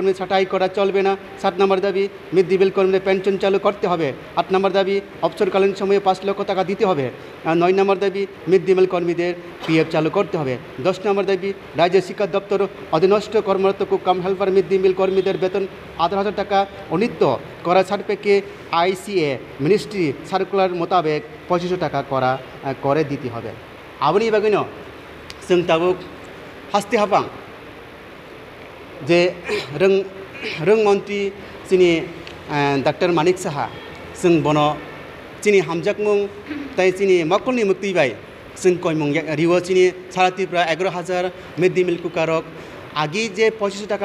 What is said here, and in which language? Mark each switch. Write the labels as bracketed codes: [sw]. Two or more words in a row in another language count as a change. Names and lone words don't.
[bn] কর্মী ছাঁটাই করা চলবে না 7 নম্বর দাবি [en] mid day meal [bn] কর্মীদের পেনশন চালু করতে হবে 8 নম্বর দাবি অবসরকালীন সময়ে 5 লক্ষ টাকা দিতে হবে 9 নম্বর দাবি [en] mid day meal [bn] কর্মীদের পিএফ চালু করতে হবে 10 নম্বর দাবি রাজ্য শিক্ষা দপ্তর অধীনস্থ কর্মরত [en] cook-cum helper mid day meal [bn] কর্মীদের বেতন 18,000 টাকা উন্নীত করার সাপেক্ষে [en] ICA ministry circular [bn] মোতাবেক 2500 টাকা করে দিতে হবে [trp] আবনি বাগিনো जों ताबुक हास्ति हापां जे रों मन्त्री चिनि डाक्टर मानिक साहा जों बनो चिनि हामजाक मुं ताई चिनि मक्कलनि मुक्ति बाय जों कयमं रिओ चिनि सारा त्रिपुरा 11,000 [en] mid day meal [trp] कुकारक आगि जे 25 टाका